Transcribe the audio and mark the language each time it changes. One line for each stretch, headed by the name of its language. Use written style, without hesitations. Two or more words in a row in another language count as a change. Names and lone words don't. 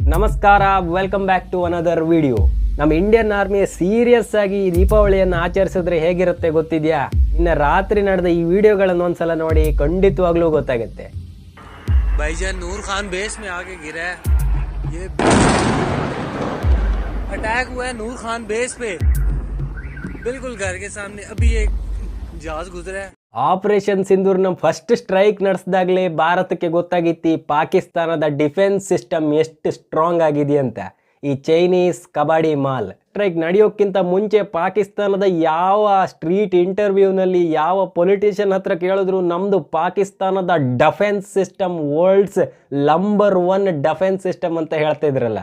Kannada: ನಮಸ್ಕಾರ,
English: welcome back to another video.
Kannada: ನಮ್ಮ ಇಂಡಿಯನ್ ಆರ್ಮಿ ಸೀರಿಯಸ್ ಆಗಿ ಈ ದೀಪಾವಳಿಯನ್ನು ಆಚರಿಸಿದ್ರೆ ಹೇಗಿರುತ್ತೆ ಗೊತ್ತಿದೆಯಾ? ಇನ್ನು ರಾತ್ರಿ ನಡೆದ ಈ ವಿಡಿಯೋಗಳನ್ನು ಒಂದ್ಸಲ ನೋಡಿ, ಖಂಡಿತವಾಗ್ಲೂ ಗೊತ್ತಾಗುತ್ತೆ.
Hindi: भाईजान नूर खान बेस में आके गिरा है. ये अटैक हुआ है नूर खान बेस पे, बिल्कुल घर के सामने. अभी एक जहाज गुजरा है.
Kannada: ಆಪರೇಷನ್ ಸಿಂಧೂರ್ನ
English: first strike
Kannada: ನಡೆಸಿದಾಗಲೇ ಭಾರತಕ್ಕೆ ಗೊತ್ತಾಗಿತ್ತು ಈ ಪಾಕಿಸ್ತಾನದ
English: defence system
Kannada: ಎಷ್ಟು ಸ್ಟ್ರಾಂಗ್ ಆಗಿದೆ ಅಂತ. ಈ ಚೈನೀಸ್
Hindi: कबाड़ी माल
Kannada: ಸ್ಟ್ರೈಕ್ ನಡೆಯೋಕ್ಕಿಂತ ಮುಂಚೆ ಪಾಕಿಸ್ತಾನದ ಯಾವ
English: street interviewನಲ್ಲಿ
Kannada: ಯಾವ ಪೊಲಿಟಿಷಿಯನ್ ಹತ್ರ ಕೇಳಿದ್ರು ನಮ್ಮದು ಪಾಕಿಸ್ತಾನದ
English: defence system world's number 1 defence system
Kannada: ಅಂತ ಹೇಳ್ತಾ ಇದ್ರಲ್ಲ.